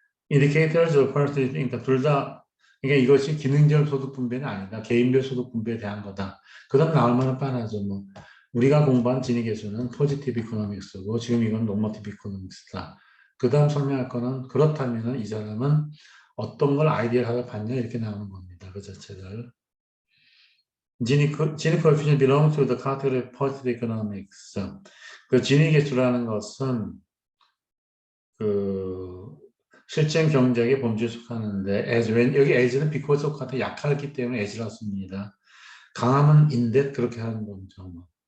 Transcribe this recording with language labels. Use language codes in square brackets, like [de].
[en] indicators of personal income, [ko] 둘 다, 그러니까 이것이 기능적 소득 분배는 아니다. 개인별 소득 분배에 대한 거다. 그 다음 나올 만한 뻔하죠. 뭐. 우리가 공부한 진위 계수는 포지티브 이코노믹스고 지금 이건 노머티브 이코노믹스다. 그 다음 설명할 거는 그렇다면 이 사람은 어떤 걸 아이디어하고 봤냐 이렇게 나오는 겁니다. 그 자체를. [en] Gini coefficient belongs to the category of positive economics. [ko] 그 진위 계수라는 것은 그 실전 경제의 범주에 속하는데 여기 as는 because 속한테 약하기 때문에 as라고 씁니다. 강하면 in that 그렇게 하는 거죠.